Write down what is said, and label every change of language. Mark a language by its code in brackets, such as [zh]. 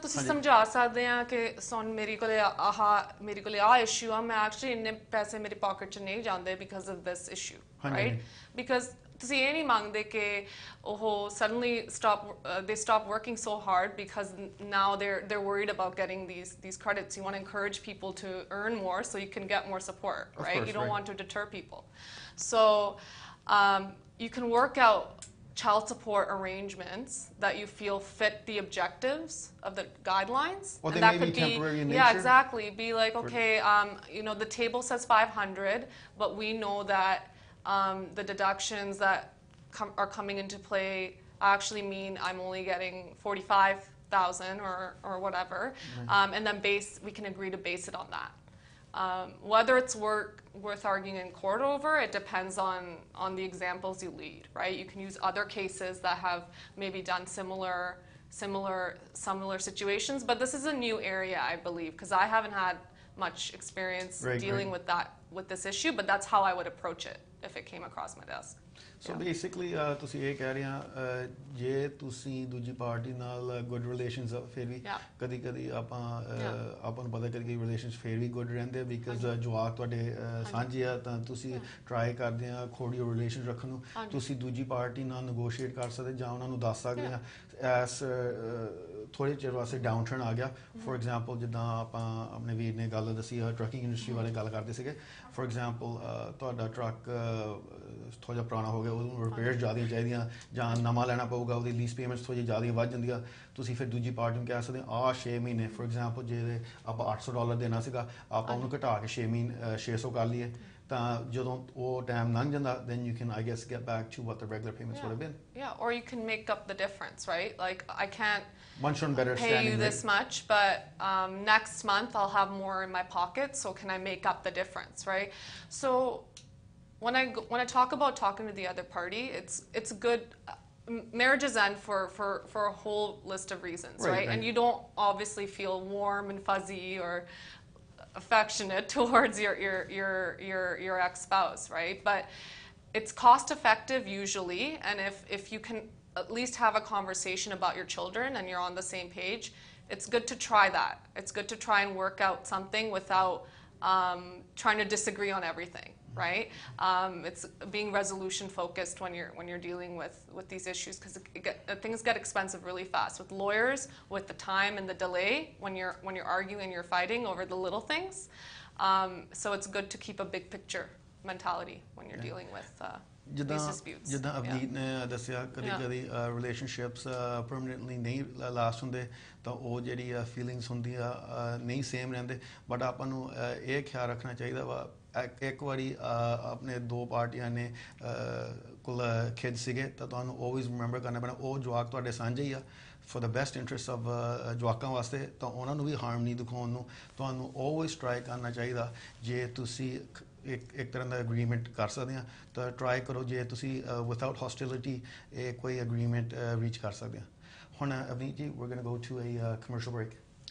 [pa] ਤੁਸੀਂ ਸਮਝਾ ਸਕਦੇ ਆ ਕਿ ਸੁਣ ਮੇਰੇ ਕੋਲੇ ਆ ਇਸ਼ੂ ਆ ਮੈਂ ਐਕਚੁਅਲੀ ਇੰਨੇ ਪੈਸੇ ਮੇਰੀ ਪਾਕਟ 'ਚ ਨਹੀਂ ਜਾਂਦੇ [en] because of this issue [pa] right because ਤੁਸੀਂ ਇਹ ਨਹੀਂ ਮੰਗਦੇ ਕਿ ਉਹ [en] suddenly they stop working so hard because now they're worried about getting these credits. You want to encourage people to earn more so you can get more support, right? You don't want to deter people. So you can work out child support arrangements that you feel fit the objectives of the guidelines. Or they may be temporary in nature. Yeah, exactly. Be like, okay, the table says 500, but we know that the deductions that are coming into play actually mean I'm only getting 45,000 or whatever, and then we can agree to base it on that. Whether it's worth arguing in court over, it depends on the examples you lead, right? You can use other cases that have maybe done similar situations, but this is a new area, I believe, because I haven't had much experience dealing with this issue, but that's how I would approach it if it came across my desk. So basically [pa] ਤੁਸੀਂ ਇਹ ਕਹਿ ਰਹੇ ਆ ਜੇ ਤੁਸੀਂ ਦੂਜੀ party ਨਾਲ good relations ਫਿਰ ਵੀ ਕਦੀ ਕਦੀ ਆਪਾਂ ਨੂੰ ਪਤਾ ਕਦੀ ਰਿਲੇਸ਼ਨਸ ਫਿਰ ਵੀ ਗੁੱਡ ਰਹਿੰਦੇ ਬਿਕਾਜ਼ ਜਵਾਕ ਤੁਹਾਡੇ ਸਾਂਝੇ ਆ ਤਾਂ ਤੁਸੀਂ ਟਰਾਈ ਕਰਦੇ ਆ ਖੋੜੀ ਰਿਲੇਸ਼ਨ ਰੱਖਣ ਨੂੰ ਤੁਸੀਂ ਦੂਜੀ ਪਾਰਟੀ ਨਾਲ ਨੈਗੋਸ਼ੀਏਟ ਕਰ ਸਕਦੇ ਜਾਂ ਉਹਨਾਂ ਨੂੰ ਦੱਸ ਸਕਦੇ ਆ ਐਸ ਥੋੜੇ ਚਿਰ ਵਾਸਤੇ ਡਾਊਨ ਟਰਨ ਆ ਗਿਆ ਫੋਰ ਐਗਜ਼ਾਮਪਲ ਜਿੱਦਾਂ ਆਪਾਂ ਆਪਣੇ ਵੀਰ ਨੇ ਗੱਲ ਦੱਸੀ ਟਰੱਕਿੰਗ ਇੰਡਸਟਰੀ ਬਾਰੇ ਗੱਲ ਕਰਦੇ ਸੀਗੇ ਫੋਰ ਐਗਜ਼ਾਮਪਲ ਤੁਹਾਡਾ ਟਰੱਕ ਥੋੜਾ ਜਿਹਾ ਪੁਰਾਣਾ ਹੋ ਗਿਆ ਉਹਨੂੰ ਰਿਪੇਅਰ ਜ਼ਿਆਦਾ ਚਾਹੀਦੀਆਂ ਜਾਂ ਨਵਾਂ ਲੈਣਾ ਪਊਗਾ ਉਹਦੀ ਲੀਜ਼ ਪੇਮੈਂਟਸ ਥੋੜੀ ਜ਼ਿਆਦਾ ਵੱਧ ਜਾਂਦੀਆਂ ਤੁਸੀਂ ਫਿਰ ਦੂਜੀ ਪਾਰਟੀ ਨੂੰ ਕਹਿ ਸਕਦੇ 6 ਮਹੀਨੇ ਫੋਰ ਐਗਜ਼ਾਮਪਲ ਜੇ ਆਪਾਂ $800 ਦੇਣਾ ਸੀਗਾ ਆਪਾਂ ਉਹਨੂੰ ਘਟਾ ਕੇ 600 ਕਰ ਲਈਏ ਤਾਂ ਜਦੋਂ ਉਹ ਟਾਈਮ ਲੰਘ ਜਾਂਦਾ [en] then you can I guess get back to what the regular payments would have been. Yeah, or you can make up the difference, right? Like I can't better pay you this much, but next month I'll have more in my pocket, so can I make up the difference, right? So when I talk about talking to the other party, it's good. Marriages end for a whole list of reasons, right? And you don't obviously feel warm and fuzzy or affectionate towards your ex-spouse, right? But it's cost effective usually, and if you can at least have a conversation about your children and you're on the same page, it's good to try that. It's good to try and work out something without trying to disagree on everything, right? It's being resolution focused when you're dealing with these issues, because things get expensive really fast with lawyers, with the time and the delay when you're arguing, you're fighting over the little things. So it's good to keep a big picture mentality when you're dealing with these disputes. [pa] ਜਿੱਦਾਂ ਅਵਨੀਤ ਨੇ ਦੱਸਿਆ ਕਦੀ ਕਦੀ relationships permanently ਨਹੀਂ last ਹੁੰਦੇ ਤਾਂ ਉਹ ਜਿਹੜੀ ਫੀਲਿੰਗਸ ਹੁੰਦੀਆਂ ਨਹੀਂ ਸੇਮ ਰਹਿੰਦੇ ਬਟ ਆਪਾਂ ਨੂੰ ਇਹ ਖਿਆਲ ਰੱਖਣਾ ਚਾਹੀਦਾ ਵਾ ਇੱਕ ਵਾਰੀ ਆਪਣੇ ਦੋ ਪਾਰਟੀਆਂ ਨੇ ਕੋਲ ਖਿੱਚ ਸੀਗੇ ਤਾਂ ਤੁਹਾਨੂੰ [en] always remember [pa] ਕਰਨਾ ਪੈਣਾ ਉਹ ਜਵਾਕ ਤੁਹਾਡੇ ਸਾਂਝੇ ਹੀ ਆ [en] for the best interest of [pa] ਜਵਾਕਾਂ ਵਾਸਤੇ ਤਾਂ ਉਹਨਾਂ ਨੂੰ ਵੀ ਹਾਰਮ ਨਹੀਂ ਦਿਖਾਉਣ ਨੂੰ ਤੁਹਾਨੂੰ [en] always try [pa] ਕਰਨਾ ਚਾਹੀਦਾ ਜੇ ਤੁਸੀਂ ਇੱਕ ਤਰ੍ਹਾਂ ਦਾ ਐਗਰੀਮੈਂਟ ਕਰ ਸਕਦੇ ਆ ਤਾਂ ਟਰਾਈ ਕਰੋ ਜੇ ਤੁਸੀਂ ਵਿਦਆਊਟ ਹੌਸਟਿਲਿਟੀ ਕੋਈ ਐਗਰੀਮੈਂਟ ਰੀਚ ਕਰ ਸਕਦੇ ਆ ਹੁਣ ਅਵਨੀਤ ਜੀ [en] we're going to go to a commercial break.